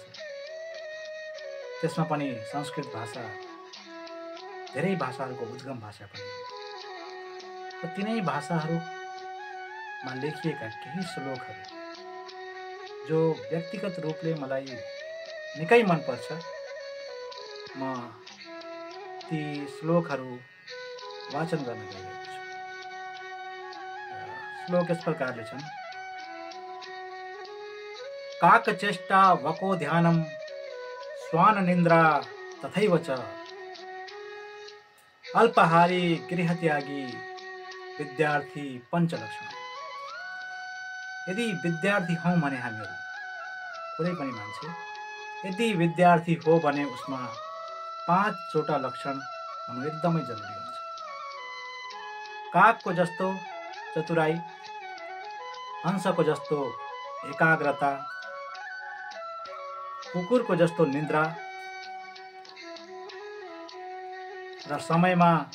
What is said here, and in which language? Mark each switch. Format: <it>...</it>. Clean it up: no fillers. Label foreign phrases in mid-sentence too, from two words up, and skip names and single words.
<ne>त्यसमा पनि संस्कृत भाषा धेरै भाषाहरूको उद्गम भाषा पनि हो र तिनै भाषाहरूमा लेखिएका केही श्लोकहरू जो व्यक्तिगत रूपले मलाई निकै मनपर्छ, म ती श्लोकहरू वाचन गर्न गइरहेको छु। श्लोक यस प्रकारले छन्।</ne> <sa>काकचेष्टा वको ध्यानम स्वान निन्द्रा तथैव च अल्पाहारी गृहत्यागी विद्यार्थी पंचलक्षण।</sa> <ne>यदि विद्यार्थी हौं भने हामीहरू कुनै पनि मान्छे यदि विद्यार्थी हो भने उसमा 5 लक्षण हुनु एकदमै जरुरी हुन्छ। कागको जस्तो चतुराई, हंसको जस्तो एकाग्रता, कुकुरको जस्तो निद्रा र समयमा</ne>